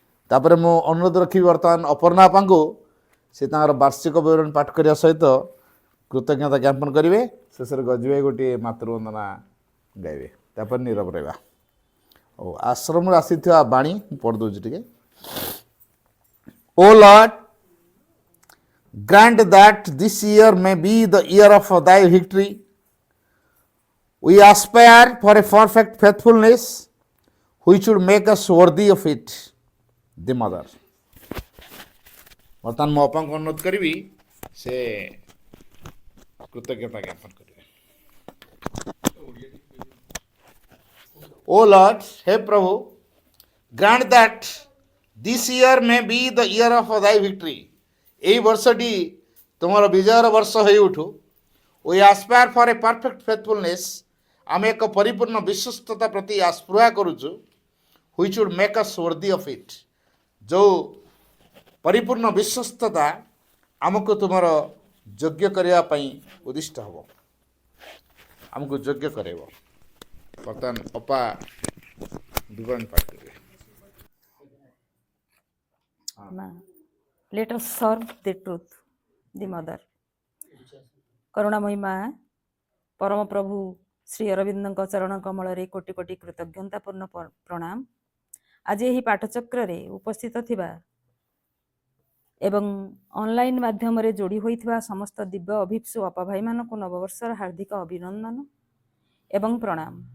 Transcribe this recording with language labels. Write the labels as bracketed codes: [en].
[or] ତାପରେ ମୁଁ ଅନୁରୋଧ ରଖିବି ବର୍ତ୍ତମାନ ଅପର୍ଣ୍ଣା ଅପାଙ୍କୁ ସେ ତାଙ୍କର ବାର୍ଷିକ ବିବରଣୀ ପାଠ କରିବା ସହିତ କୃତଜ୍ଞତା ଜ୍ଞାପନ କରିବେ। ଶେଷରେ ଗଜଭାଇ ଗୋଟିଏ ମାତୃବନ୍ଦନା ଗାଇବେ, ତାପରେ ନୀରବ ରହିବା। ଆଉ ଆଶ୍ରମରୁ ଆସିଥିବା ବାଣୀ ମୁଁ ପଢ଼ିଦେଉଛି ଟିକେ। [en] O Lord, grant that this year may be the year of thy victory. We aspire for a perfect faithfulness which should make us worthy of it. The mother. [or] ବର୍ତ୍ତମାନ ମୋ ଅପାଙ୍କୁ ଅନୁରୋଧ କରିବି ସେ କୃତଜ୍ଞତା ଜ୍ଞାପନ କରିବେ। [en] O Lord, [hi] hey Prabhu, [en] grant that this year may be the year of thy victory. [bn] এই বর্ষটি তোমার বিজয়ের বর্ষ হয়ে উঠু। [en] We aspire for a perfect faithfulness. [or] ଆମେ ଏକ ପରିପୂର୍ଣ୍ଣ ବିଶ୍ୱସ୍ତତା ପ୍ରତି ଆସ୍ପୃହା କରୁଛୁ, [en] which would make us worthy of it. [or] ଯେଉଁ ପରିପୂର୍ଣ୍ଣ ବିଶ୍ୱସ୍ତତା ଆମକୁ ତୁମର ଯୋଗ୍ୟ କରିବା ପାଇଁ ଉଦ୍ଦିଷ୍ଟ ହେବ, ଆମକୁ ଯୋଗ୍ୟ କରାଇବ। ବର୍ତ୍ତମାନ ଅପା ବିବରଣୀ ପାଠ କରିବେ। [en] Let us serve the truth, the mother. [or] କରୁଣାମୟୀ ମା ପରମ ପ୍ରଭୁ ଶ୍ରୀ ଅରବିନ୍ଦଙ୍କ ଚରଣ କମଳରେ କୋଟି କୋଟି କୃତଜ୍ଞତାପୂର୍ଣ୍ଣ ପ୍ରଣାମ। ଆଜି ଏହି ପାଠଚକ୍ରରେ ଉପସ୍ଥିତ ଥିବା ଏବଂ ଅନଲାଇନ୍ ମାଧ୍ୟମରେ ଯୋଡ଼ି ହୋଇଥିବା ସମସ୍ତ ଦିବ୍ୟ ଅଭିପ୍ସୁ ଅପାଭାଇମାନଙ୍କୁ ନବବର୍ଷର ହାର୍ଦ୍ଦିକ ଅଭିନନ୍ଦନ ଏବଂ ପ୍ରଣାମ।